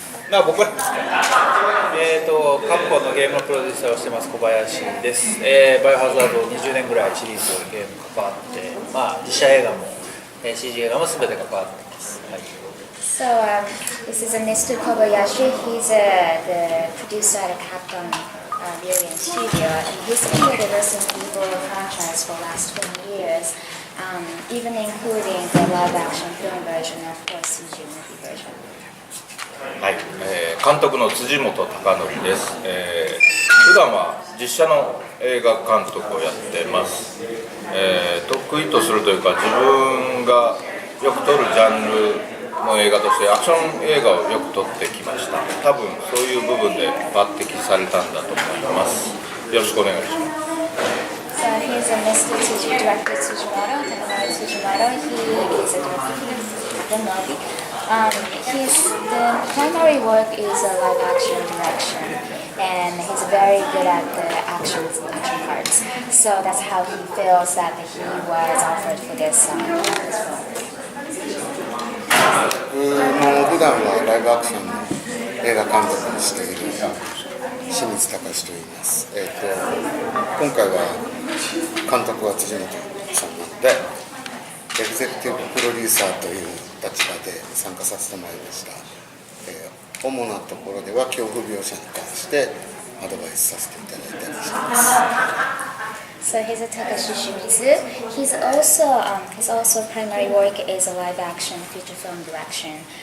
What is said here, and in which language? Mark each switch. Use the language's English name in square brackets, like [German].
[Japanese] 僕はカプコンのゲームのプロデューサーをしてます小林です。バイオハザード20年ぐらいシリーズゲーム関わって、実写映画も、CG 映画も全て関わってます。はい。 [English] So this is Mr. Kobayashi. He's the producer at Capcom video game studio, and he's been with the Resident Evil franchise for the last 20 years, even including the live-action film version and of course CG movie version. [Japanese] はい、監督の辻本隆則です。普段は実写の映画監督をやってます。得意とするというか、自分がよく撮るジャンルの映画としてアクション映画をよく撮ってきました。多分そういう部分で抜擢されたんだと思います。よろしくお願いします。 [English] So he's a Mr. Tsuji, director Tsujimoto, Takanori Tsujimoto. He is a director of the movie. The primary work is a live-action direction, and he's very good at the action parts. So that's how he feels that he was offered for this film. [Japanese] 普段はライブアクションの映画監督をしている清水隆と言います。今回は監督は辻本さんなので、エグゼクティブプロデューサーという立場で参加させてもらいました。主なところでは恐怖描写に関してアドバイスさせていただいたりしています。 [English] So he's a Takashi Shimizu. His also primary work is a live-action feature film direction.